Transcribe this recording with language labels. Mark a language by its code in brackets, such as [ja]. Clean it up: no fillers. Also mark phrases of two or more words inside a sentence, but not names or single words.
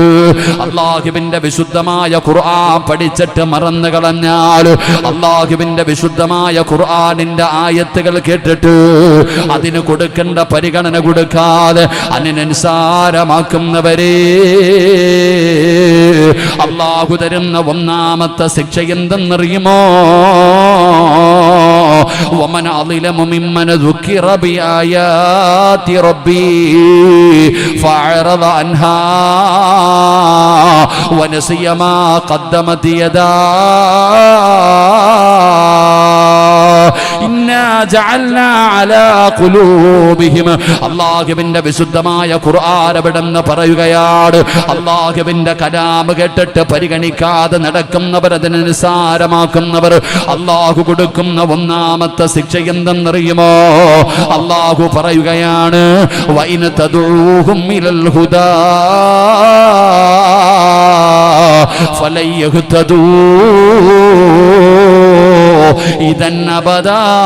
[ml] അല്ലാഹുവിന്റെ വിശുദ്ധമായ ഖുർആൻ പഠിച്ചിട്ട് മറന്നു കളഞ്ഞാൽ, അല്ലാഹുവിന്റെ വിശുദ്ധമായ ഖുർആനിന്റെ ആയത്തുകൾ കേട്ടിട്ട് അതിന് കൊടുക്കേണ്ട പരിഗണന കൊടുക്കാതെ അതിനനുസാരമാക്കുന്നവരെ അല്ലാഹു തരുന്ന ഒന്നാമത്തെ ശിക്ഷ എന്തെന്നറിയുമോ? [ar] ومن أظلم ممن ذكر بآيات ربي فأعرض عنها ونسي ما قدمت يداه إنا جعلنا على قلوبهم. [ml] അല്ലാഹുവിന്റെ വിശുദ്ധമായ ഖുർആൻ അവിടെന്ന് പറയുകയാണ്, അല്ലാഹുവിന്റെ കലാം കേട്ടിട്ട് പരിഗണിക്കാതെ നടക്കുന്നവർ, അതിനെ നിസ്സാരമാക്കുന്നവർ, അല്ലാഹു കൊടുക്കുന്ന ഒന്നാമത്തെ ശിക്ഷ എന്തെന്നറിയുമോ? അല്ലാഹു പറയുകയാണ്, [ar] وإن تدعهم إلى الهدى فلن يهتدوا إذا أبدا.